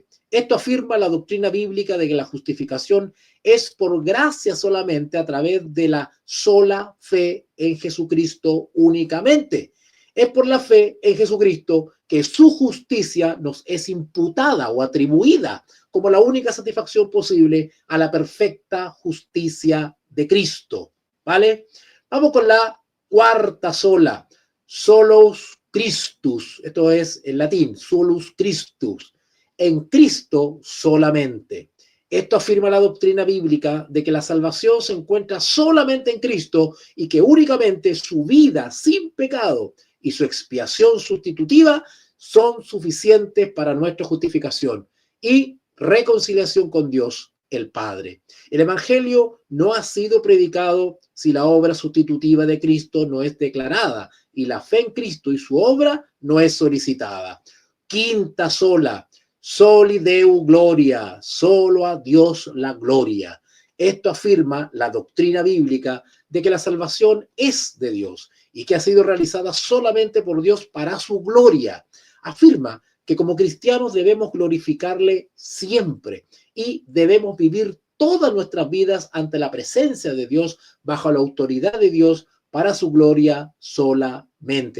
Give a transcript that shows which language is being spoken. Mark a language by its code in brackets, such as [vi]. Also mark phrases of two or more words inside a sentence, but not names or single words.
[es] Esto afirma la doctrina bíblica de que la justificación es por gracia solamente a través de la sola fe en Jesucristo únicamente. Es por la fe en Jesucristo que su justicia nos es imputada o atribuida como la única satisfacción posible a la perfecta justicia de Cristo. ¿Vale? Vamos con la cuarta sola, [la] solus Christus. [es] Esto es en latín, [la] solus Christus. [es] En Cristo solamente. Esto afirma la doctrina bíblica de que la salvación se encuentra solamente en Cristo y que únicamente su vida sin pecado y su expiación sustitutiva son suficientes para nuestra justificación y reconciliación con Dios el Padre. El Evangelio no ha sido predicado si la obra sustitutiva de Cristo no es declarada y la fe en Cristo y su obra no es solicitada. Quinta sola, [la] soli Deo gloria, [es] solo a Dios la gloria. Esto afirma la doctrina bíblica de que la salvación es de Dios y que ha sido realizada solamente por Dios para su gloria. Afirma que como cristianos debemos glorificarle siempre y debemos vivir todas nuestras vidas ante la presencia de Dios, bajo la autoridad de Dios, para su gloria solamente.